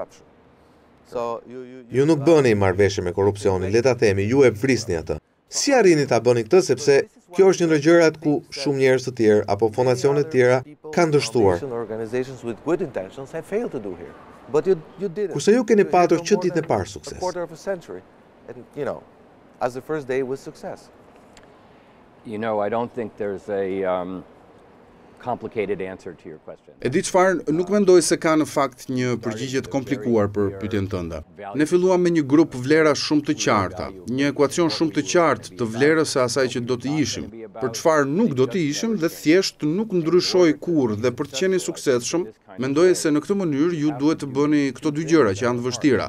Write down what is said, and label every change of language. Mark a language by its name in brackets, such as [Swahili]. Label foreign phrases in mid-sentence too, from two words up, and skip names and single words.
[Albanian] Ju nuk bëni marrëveshje me korrupsionin, le ta themi, ju e vrisni atë. Si arrini ta bëni këtë sepse kjo është një ndër gjërat ku shumë njerëz të tjerë apo fondacione të tjera kanë dështuar. Kurse ju keni patur që ditën e parë sukses. [English] You know, I don't think there's a complicated answer to your question. [Albanian] E di çfarë, nuk mendoj se ka në fakt një përgjigje të komplikuar për pyetjen tënde. Ne filluam me një grup vlera shumë të qarta, një ekuacion shumë të qartë të vlerës së asaj që do të ishim, për çfarë nuk do të ishim dhe thjesht nuk ndryshoi kurrë dhe për të qenë i suksesshëm, mendoj se në këtë mënyrë ju duhet të bëni këto dy gjëra që janë të vështira.